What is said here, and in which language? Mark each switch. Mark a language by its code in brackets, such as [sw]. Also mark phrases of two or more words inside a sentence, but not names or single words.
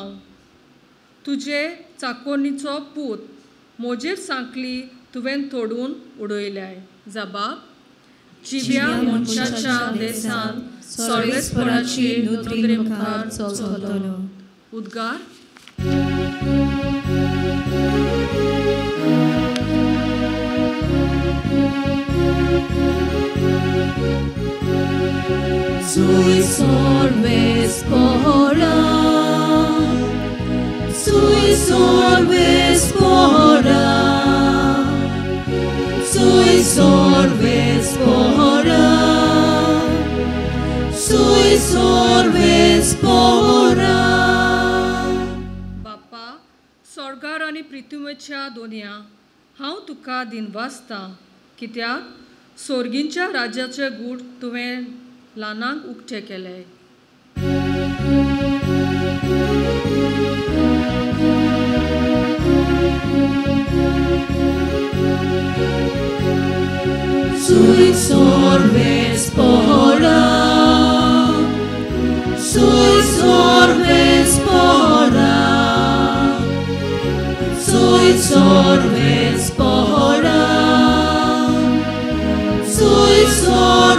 [kok] तुजे चाकोरणीचो पूत म्हजेर सांकली तुवें तोडून उडयल्याय. जबाब. जिव्या मनशाच्या देसान सर्वेस्पराची नदरे मुखार चलतलो. उद्गार. Sui sorvespora, sui sorvespora, sui sorvespora, sui sorvespora. बाप्पा, स्वर्गार आनी पृथ्वीच्या दोनया हांव तुका दिनवासतां. कित्याक सोर्गींच्या राज्याचे गूढ तुवें ल्हानांक उक्ते केले. Sui sorvespora, sui sorvespora, sui sorvespora, sui sorvespora.